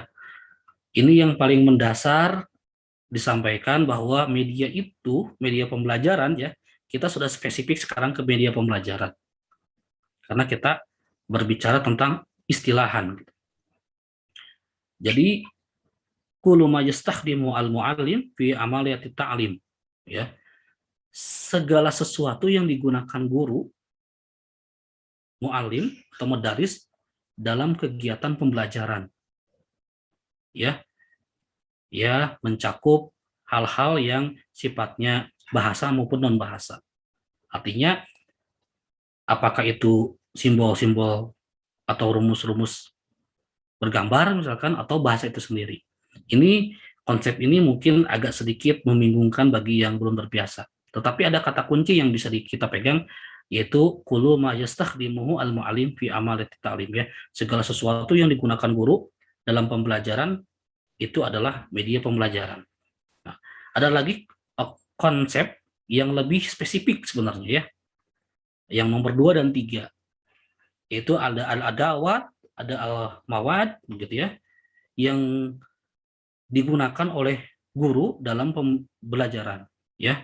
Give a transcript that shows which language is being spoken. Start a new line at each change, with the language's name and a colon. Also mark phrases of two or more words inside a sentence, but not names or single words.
Indonesian: Ini yang paling mendasar disampaikan bahwa media itu, media pembelajaran ya, kita sudah spesifik sekarang ke media pembelajaran. Karena kita berbicara tentang istilahan.
Arabic: Jadi كل ما يستخدم المعلم في عملية التعليم, ya.
Indonesian: Segala sesuatu yang digunakan guru, muallim atau mudaris dalam kegiatan pembelajaran. Ya. Ya, mencakup hal-hal yang sifatnya bahasa maupun non bahasa. Artinya apakah itu simbol-simbol atau rumus-rumus bergambar misalkan atau bahasa itu sendiri. Ini konsep ini mungkin agak sedikit membingungkan bagi yang belum terbiasa. Tetapi ada kata kunci yang bisa kita pegang, yaitu
Arabic: كل ما يستخدمه المعلم في عملية التعليم,
Indonesian: ya. Segala sesuatu yang digunakan guru dalam pembelajaran itu adalah media pembelajaran. Nah, ada lagi konsep yang lebih spesifik sebenarnya ya. Yang nomor 2 dan 3, yaitu ada al-adawat, ada al-mawad begitu ya, yang digunakan oleh guru dalam pembelajaran ya.